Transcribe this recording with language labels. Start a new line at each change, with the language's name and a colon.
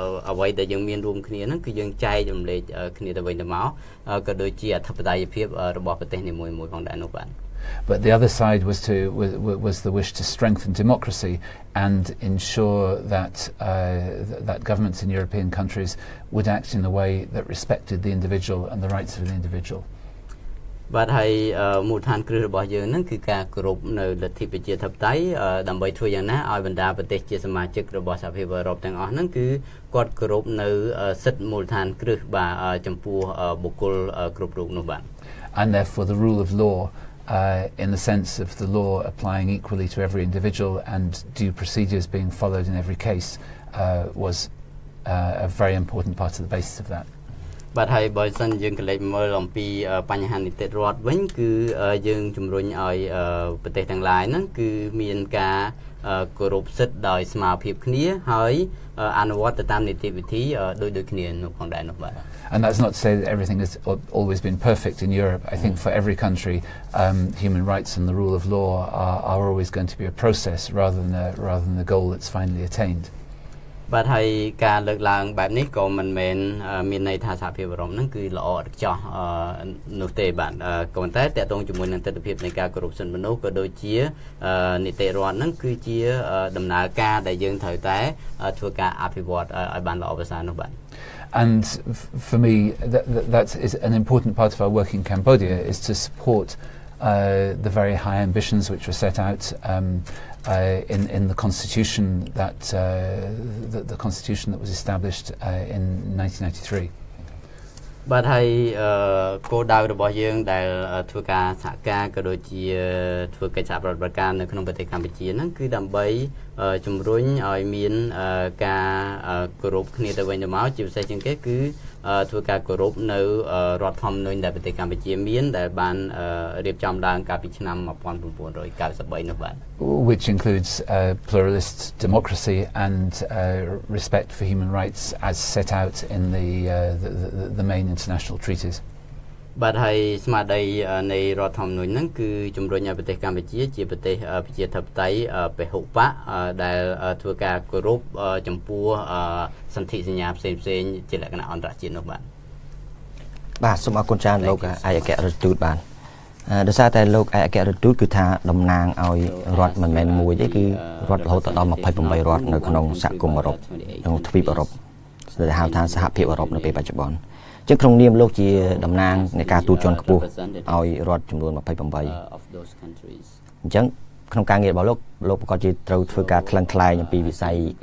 Khmer: អ្វីដែលយើងមានរួមគ្នាហ្នឹងគឺយើងចែករំលែកគ្នាទៅវិញទៅមកក៏ដូចជាអធិបតេយ្យភាពរបស់ប្រទេសនីមួយៗផងដែរនោះបាទ
English: But the other side was the wish to strengthen democracy and ensure that that governments in European countries would act in a way that respected the individual and the rights of the individual.
Khmer: បាទហើយមូលដ្ឋានគ្រឹះរបស់យើងហ្នឹងគឺការគោរពនៅលទ្ធិប្រជាធិបតេយ្យដើម្បីធ្វើយ៉ាងណាឲ្យបណ្ដាប្រទេសជាសមាជិករបស់សហភាពអឺរ៉ុបទាំងអស់ហ្នឹងគឺគាត់គោរពនៅសិទ្ធិមូលដ្ឋានគ្រឹះបាទចំពោះបុគ្គលគ្រប់រូបនោះបាទ
English: And therefore the rule of law in the sense of the law applying equally to every individual and due procedures being followed in every case was a very important part of the basis of that.
Khmer: បាទហើយបើសិនយើងកលេចមើលអំពីបញ្ហានីតិរដ្ឋវិញគឺយើងជំរុញឲ្យប្រទេសទាំងឡាយហ្នឹងគឺមានការគោរពសិទ្ធិដោយស្មារតីគ្នាហើយអនុវត្តទៅតាមនីតិវិធីដូចគ្នានោះផងដែរនោះបាទ
English: And that's not to say that everything has always been perfect in Europe. I think for every country, human rights and the rule of law are always going to be a process rather than the goal that's finally attained.
Khmer: បាទហើយការលើកឡើងបែបនេះក៏មិនមែនមានន័យថាសហភាពអឺរ៉ុបហ្នឹងគឺល្អឥតខ្ចោះនោះទេបាទក៏ប៉ុន្តែតកតងជាមួយនឹងទស្សនវិជ្ជានៃការគោរពសិទ្ធិមនុស្សក៏ដូចជានីតិរដ្ឋហ្នឹងគឺជាដំណើរការដែលយើងត្រូវតែធ្វើការអភិវឌ្ឍឲ្យបានល្អប្រសើរនោះបាទ
English: And for me, that is an important part of our work in Cambodia is to support the very high ambitions which were set out in the constitution the constitution that was established in 1993.
Khmer: បាទហើយគោលដៅរបស់យើងដែលធ្វើការសហការក៏ដូចជាធ្វើកិច្ចសហប្រតិបត្តិការនៅក្នុងប្រទេសកម្ពុជាហ្នឹងគឺដើម្បីជំរុញឲ្យមានការគោរពគ្នាទៅវិញទៅមកជាពិសេសជាងគេគឺធ្វើការគោរពនៅរដ្ឋធម្មនុញ្ញដែលប្រទេសកម្ពុជាមានដែលបានរៀបចំឡើងកាលពីឆ្នាំ 1993 នោះបាទ
English: which includes pluralist democracy and respect for human rights as set out in the main international treaties.
Khmer: បាទហើយស្មារតីនៃរដ្ឋធម្មនុញ្ញហ្នឹងគឺជំរុញឲ្យប្រទេសកម្ពុជាជាប្រទេសប្រជាធិបតេយ្យពហុបកដែលធ្វើការគោរពចំពោះសន្ធិសញ្ញាផ្សេងៗជាលក្ខណៈអន្តរជាតិនោះបាទ បាទសូមអរគុណច្រើនលោកឯកអគ្គរដ្ឋទូតបាទដោយសារតែលោកឯកអគ្គរដ្ឋទូតគឺថាតំណាងឲ្យរដ្ឋមិនមែនមួយទេគឺរដ្ឋរហូតដល់28រដ្ឋនៅក្នុងសហគមន៍អឺរ៉ុបក្នុងទ្វីបអឺរ៉ុបដែលហៅថាសហភាពអឺរ៉ុបនៅពេលបច្ចុប្បន្ន ជាងក្នុងនាមលោកជាតំណាងនៃការទូតជាន់ខ្ពស់ឲ្យរដ្ឋចំនួន 28 អញ្ចឹងក្នុងការងាររបស់លោកប្រកាសជាត្រូវធ្វើការថ្លឹងថ្លែងអំពីវិស័យ